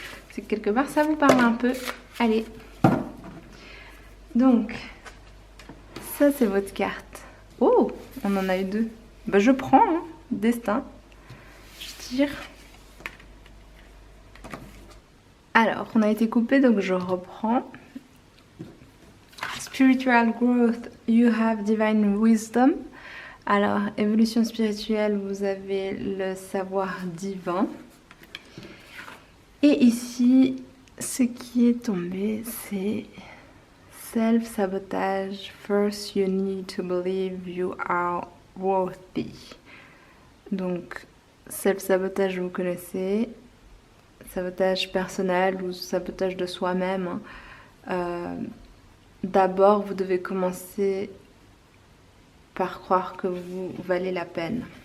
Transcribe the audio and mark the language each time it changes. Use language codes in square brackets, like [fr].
[fr] C'est que quelque part ça vous parle un peu. Allez. Donc, ça c'est votre carte. Oh, on en a eu deux. Bah, je prends, hein. Destin. Je tire. Alors, on a été coupé, donc je reprends. [en] Spiritual growth, you have divine wisdom. [fr] Alors, évolution spirituelle, vous avez le savoir divin. Et ici, ce qui est tombé, c'est self-sabotage. [en] First, you need to believe you are worthy. [fr] Donc, self-sabotage, vous connaissez. Sabotage personnel ou sabotage de soi-même. D'abord, vous devez commencer par croire que vous valez la peine.